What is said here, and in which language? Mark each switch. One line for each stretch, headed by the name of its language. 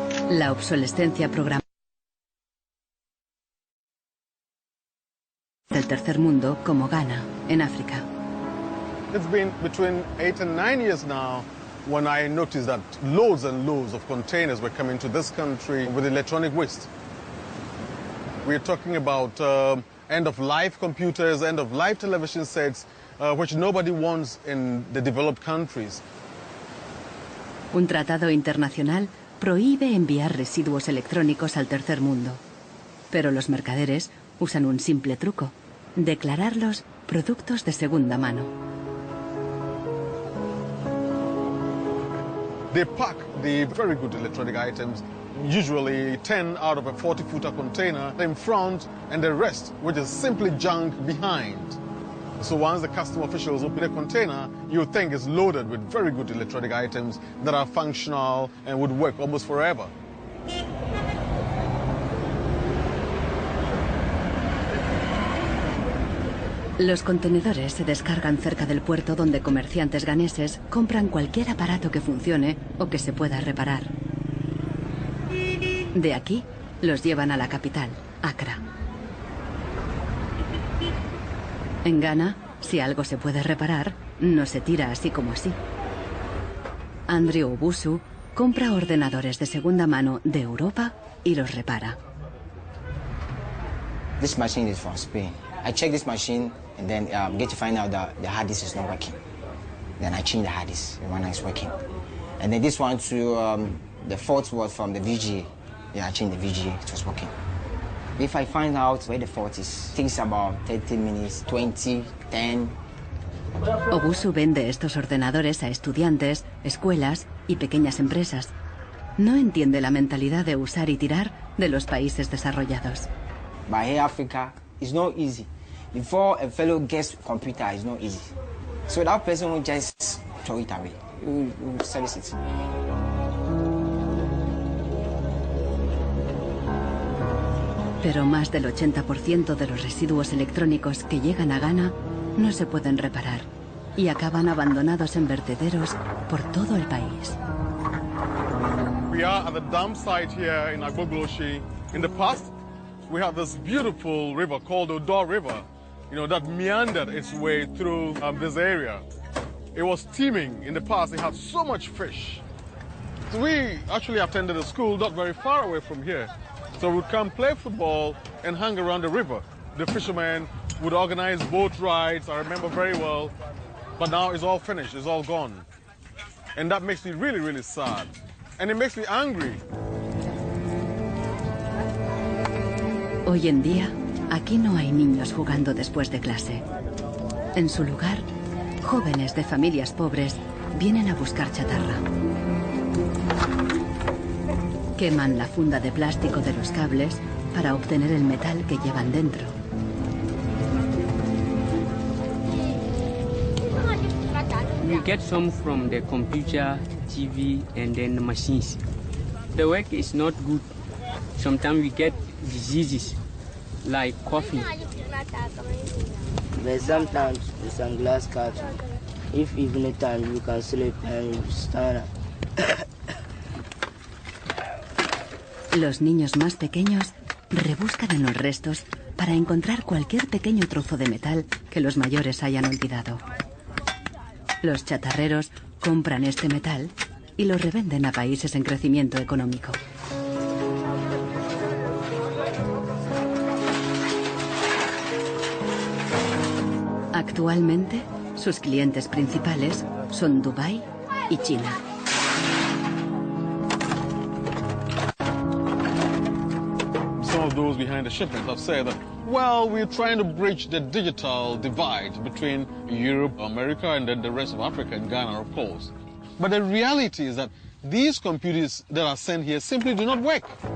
Spanish: La obsolescencia programada del tercer mundo, como Ghana, en África.
English: It's been between 8 and 9 years now when I noticed that loads and loads of containers were coming to this country with electronic waste. We're talking about end-of-life computers, end-of-life television sets, which nobody wants in the developed countries.
Spanish: Un tratado internacional prohíbe enviar residuos electrónicos al tercer mundo. Pero los mercaderes usan un simple truco: declararlos productos de segunda mano. They pack the very good electronic items, usually 10 out of a 40-footer container, in front, and the rest, which is simply junk, behind. So once the custom officials open a container, you think it's loaded with very good electronic items that are functional and would work almost forever. Los contenedores se descargan cerca del puerto donde comerciantes ganeses compran cualquier aparato que funcione o que se pueda reparar. De aquí los llevan a la capital, Accra. En Ghana, si algo se puede reparar, no se tira así como así. Andrew Obusu compra ordenadores de segunda mano de Europa y los repara.
English: This machine is from Spain. I check this machine and then get to find out that the hard disk is not working. Then I change the hard disk, the one that's working. And then this one too, the fault was from the VGA. Yeah, I changed the VGA, it was working. If I find out where the fault is, it takes about 30 minutes, 20, 10.
Spanish: Obusu vende estos ordenadores a estudiantes, escuelas y pequeñas empresas. No entiende la mentalidad de usar y tirar de los países desarrollados.
English: But here Africa, it's not easy. Before a fellow gets computer, it's not easy. So that person will just throw it away. He will service it.
Spanish: Pero más del 80% de los residuos electrónicos que llegan a Ghana no se pueden reparar y acaban abandonados en vertederos por todo el país.
English: We are at the dump site here in Agbogloshi. In the past, we had this beautiful river called the Odor River, that meandered its way through this area. It was teeming in the past. It had so much fish. So we actually attended a school not very far away from here. So we'd come play football and hang around the river. The fishermen would organize boat rides, I remember very well. But now it's all finished, it's all gone. And that makes me really, really sad. And it makes me angry.
Spanish: Hoy en día, aquí no hay niños jugando después de clase. En su lugar, jóvenes de familias pobres vienen a buscar chatarra. Queman la funda de plástico de los cables para obtener el metal que llevan dentro.
English: We get some from the computer, TV, and then the machines. The work is not good. Sometimes we get diseases like coughing. But sometimes with some glass cups, if evening time you can sleep and you stand up.
Spanish: Los niños más pequeños rebuscan en los restos para encontrar cualquier pequeño trozo de metal que los mayores hayan olvidado. Los chatarreros compran este metal y lo revenden a países en crecimiento económico. Actualmente, sus clientes principales son Dubái y China.
English: Some of those behind the shipments have said that, well, we're trying to bridge the digital divide between Europe, America, and then the rest of Africa and Ghana, of course. But the reality is that these computers that are sent here simply do not work.